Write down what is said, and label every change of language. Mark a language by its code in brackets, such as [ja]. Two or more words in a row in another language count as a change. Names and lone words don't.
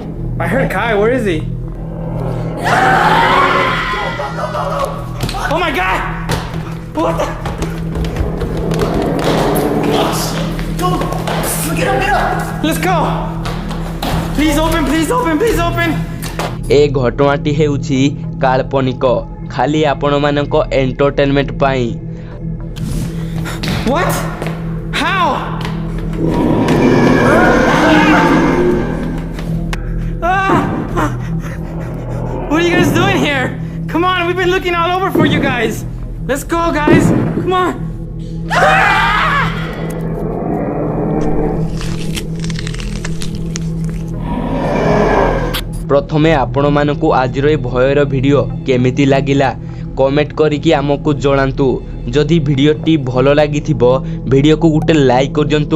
[en] I heard Kai. Where is he? Oh my god! What the? Dude, get up, get up! Let's go. Please open, please open, please open. [or] ଏ ଘଟଣାଟି ହେଉଛି କାଳ୍ପନିକ, ଖାଲି ଆପଣ ମାନଙ୍କ ଏଣ୍ଟରଟେନମେଣ୍ଟ ପାଇଁ। [en] What? How? What are you guys doing here? Come on, we've been looking all over for you guys. Let's go, guys. Come on. [or] ପ୍ରଥମେ ଆପଣ ମାନଙ୍କୁ ଆଜିର ଏ ଭୟର ଭିଡିଓ କେମିତି ଲାଗିଲା କମେଣ୍ଟ କରିକି ଆମକୁ ଜଣାନ୍ତୁ। ଯଦି ଭିଡିଓଟି ଭଲ ଲାଗିଥିବ ଭିଡିଓ କୁ ଗୋଟେ ଲାଇକ କରି ଦିଅନ୍ତୁ।